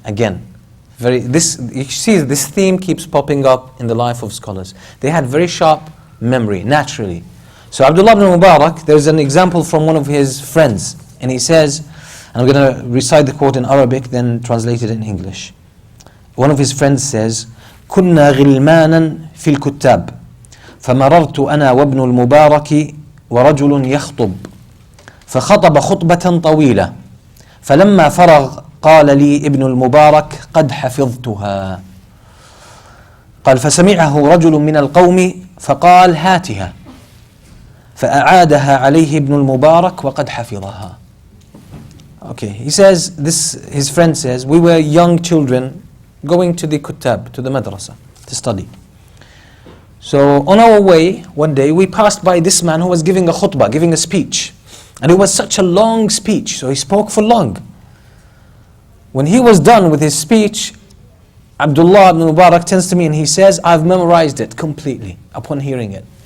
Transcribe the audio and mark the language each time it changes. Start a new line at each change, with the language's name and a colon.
English: Again, you see this theme keeps popping up in the life of scholars. They had very sharp memory, naturally. So Abdullah ibn Mubarak, there's an example from one of his friends. And he says, and I'm going to recite the quote in Arabic, then translate it in English. One of his friends says,
Arabic: كنا غلمانا في الكتاب فمررت أنا وابن المبارك ورجل يخطب فخطب خطبة طويلة فلما فرغ قال لي ابن المبارك قد حفظتها قال فسمعه رجل من القوم فقال هاتها فأعادها عليه ابن المبارك وقد حفظها.
English: Okay, he says, his friend says, we were young children going to the Kuttab, to the madrasa, to study. So on our way, one day, we passed by this man who was giving a khutbah, giving a speech. And it was such a long speech, so he spoke for long. When he was done with his speech, Abdullah ibn Mubarak turns to me and he says, I've memorized it completely upon hearing it.